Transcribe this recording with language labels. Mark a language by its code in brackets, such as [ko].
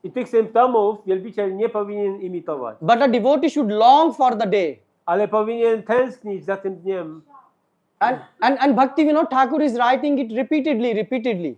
[pl] I tych symptomów wielbiciel nie powinien imitować. [en] But a devotee should long for the day. [pl] Ale powinien tęsknić za tym dniem. [en] And Bhakti Vinod Thakur is writing it repeatedly.